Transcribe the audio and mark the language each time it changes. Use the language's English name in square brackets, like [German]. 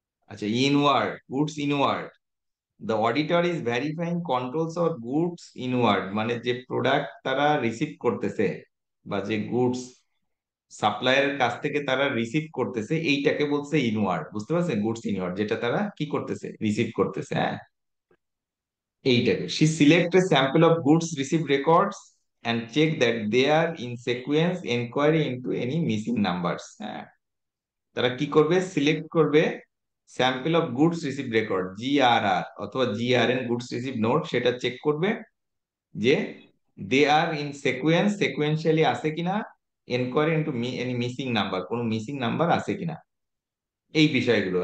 [Bangla] আচ্ছা, inward, goods inward, [English] the auditor is verifying controls or goods inward, [Bangla] মানে যে product তারা রিসিভ করতেছে বা যে গুডস সাপ্লায়ারের কাছ থেকে তারা রিসিভ করতেছে, এইটাকে বলছে ইনওয়ার্ড। বুঝতে পারছেন? গুডস ইনওয়ার্ড, যেটা তারা কি করতেছে, রিসিভ করতেছে। হ্যাঁ, এইটাকে [English] she select a sample of goods received records and check that they are in sequence, inquiry into any missing numbers। [Bangla] হ্যাঁ, তারা কি করবে? সিলেক্ট করবে sample of goods receive record, জিআরআর অথবা জিআরএন, গুডস রিসিভ নোট, সেটা চেক করবে যে [English] they are in sequence, [Bangla] sequentially আছে কিনা, [English] enquiry into any missing number, [Bangla] কোনো মিসিং নাম্বার আছে কিনা, এই বিষয়গুলো।